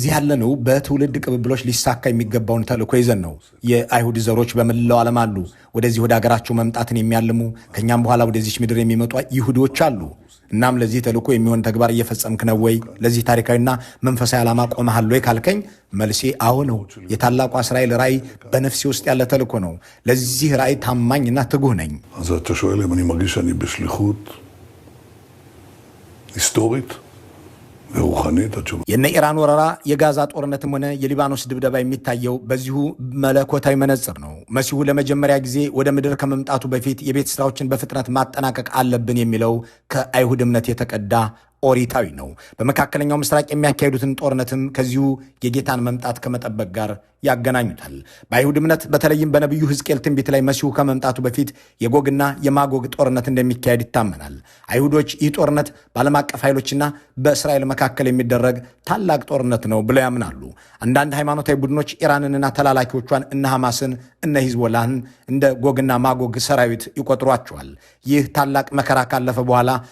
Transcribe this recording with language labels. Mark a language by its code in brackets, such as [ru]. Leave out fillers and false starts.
[am] እዚህ ያለነው በትውልድ ቅብብሎች ሊሳካ የሚገባውን ተልእኮ ይዘን ነው። የአይሁድ ዘሮች በመላው ዓለም አሉ። ወደዚህ ወደ ሀገራቸው መምጣትን የሚያልሙ ከኛም በኋላ ወደዚች ምድር የሚመጡ ይሁዶች አሉ። እናም ለዚህ ተልእኮ የሚሆን ተግባር እየፈጸምክ ነው ወይ? ለዚህ ታሪካዊና መንፈሳዊ ዓላማ ቆመሃል ወይ ካልከኝ መልሴ አዎ ነው። የታላቋ እስራኤል ራእይ በነፍሴ ውስጥ ያለ ተልእኮ ነው። ለዚህ ራእይ ታማኝና ትጉህ ነኝ። [he] אז אתה שואל אם אני מרגיש שאני בשליחות היסטורית ורוחנית? [am] የነ ኢራን ወረራ፣ የጋዛ ጦርነትም ሆነ የሊባኖስ ድብደባ የሚታየው በዚሁ መለኮታዊ መነጽር ነው። መሲሁ ለመጀመሪያ ጊዜ ወደ ምድር ከመምጣቱ በፊት የቤት ስራዎችን በፍጥነት ማጠናቀቅ አለብን የሚለው ከአይሁድ እምነት የተቀዳ ኦሪታዊ ነው። በመካከለኛው ምስራቅ የሚያካሂዱትን ጦርነትም ከዚሁ የጌታን መምጣት ከመጠበቅ ጋር ያገናኙታል። በአይሁድ እምነት በተለይም በነቢዩ ሕዝቅኤል ትንቢት ላይ መሲሁ ከመምጣቱ በፊት የጎግና የማጎግ ጦርነት እንደሚካሄድ ይታመናል። አይሁዶች ይህ ጦርነት በዓለም አቀፍ ኃይሎችና በእስራኤል መካከል የሚደረግ ታላቅ ጦርነት ነው ብለው ያምናሉ። አንዳንድ ሃይማኖታዊ ቡድኖች ኢራንንና ተላላኪዎቿን እነ ሐማስን እነ ሂዝቦላህን እንደ ጎግና ማጎግ ሰራዊት ይቆጥሯቸዋል። ይህ ታላቅ መከራ ካለፈ በኋላ